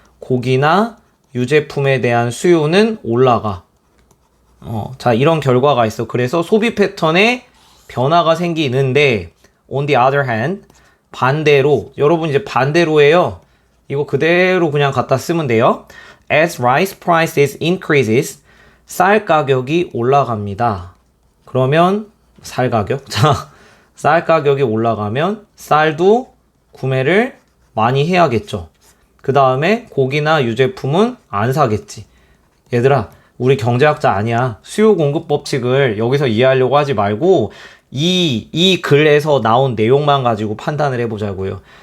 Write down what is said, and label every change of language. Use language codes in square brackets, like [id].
[ko] 고기나 유제품에 대한 수요는 올라가. 자, 이런 결과가 있어. 그래서 소비 패턴에 변화가 생기는데, [en] on the other hand, [ko] 반대로 여러분 이제 반대로예요. 이거 그대로 그냥 갖다 쓰면 돼요. [en] As rice prices increases, [ko] 쌀 가격이 올라갑니다. 그러면 쌀 가격? 자, 쌀 가격이 올라가면 쌀도 구매를 많이 해야겠죠. 그 다음에 고기나 유제품은 안 사겠지. 얘들아, 우리 경제학자 아니야. 수요 공급 법칙을 여기서 이해하려고 하지 말고 이 글에서 나온 내용만 가지고 판단을 해보자고요.